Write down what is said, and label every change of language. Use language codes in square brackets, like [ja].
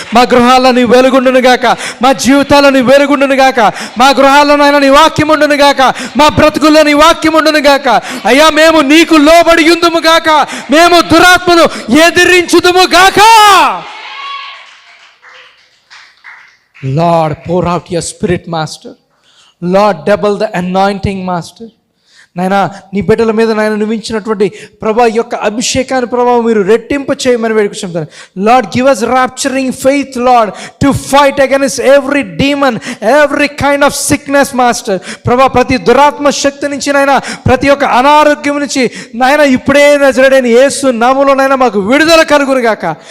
[te] మా గృహాల్లో నీ వెలుగుండును గాక, మా జీవితాల్లో నీ వెలుగుండును గాక, మా గృహాల్లోనైనా నీ వాక్యం ఉండును గాక, మా బ్రతుకుల్లో నీ వాక్యం ఉండును గాక. అయ్యా మేము నీకు లోబడి ఉందుము గాక, మేము దురాత్మను ఎదిరించుదుము గాక. [en] Lord pour out your spirit master. Lord double the anointing master. [te] నాయనా నీ బిడ్డల మీద నాయన నువ్వించినటువంటి ప్రభా యొక్క అభిషేకాన్ని ప్రభావ మీరు రెట్టింపు చేయమని వేడుకుంటున్నాను. [en] Lord give us rapturing faith Lord to fight against every demon, every kind of sickness master. [te] ప్రభా ప్రతి దురాత్మ శక్తి నుంచి నాయన, ప్రతి ఒక్క అనారోగ్యం నుంచి నాయన ఇప్పుడే నజరేయుడైన యేసు నామములో నాయన మాకు విడుదల కలుగును గాక.